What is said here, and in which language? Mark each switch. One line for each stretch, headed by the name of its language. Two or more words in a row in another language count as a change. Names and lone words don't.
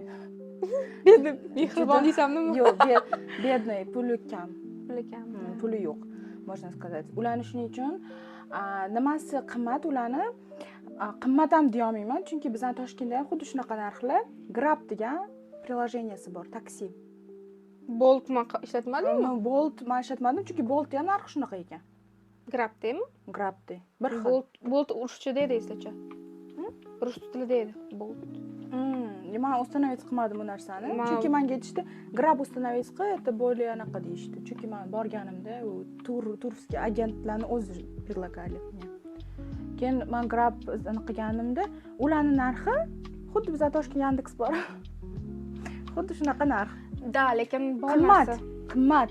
Uzbek: Bedi, mehribon deysanmi? Yo'q, bедный, puli kam. Puli kam. Puli yo'q,
Russian: можно сказать.
Uzbek: Ularni shuning uchun nimasi qimmat ularni qimmat ham deya olmayman, chunki bizning Toshkentda ham xuddi shunaqa narxlar Grab degan приложениесі bor, taksi. Bolt ishlatmadingmi? Bolt men ishlatmadim, chunki Bolt ham narxi shunaqa ekan. Grabdami? Grabda. Bir xil. Bolt ruschada edi eslacha. Rus tilida edi Bolt. Men установить qilmadim bu narsani. Chunki menga aytishdi, Grab установить qil,
Russian: это более
Uzbek: anaqa deyishdi. Chunki men borganimda u turskiy agentlarni o'zi предлагали. Keyin men Grab qilganimda, ularning narxi xuddi bizda Toshkent Yandex bor. Xuddi shunaqa narx. Da, lekin bo'lmasa. Qimmat.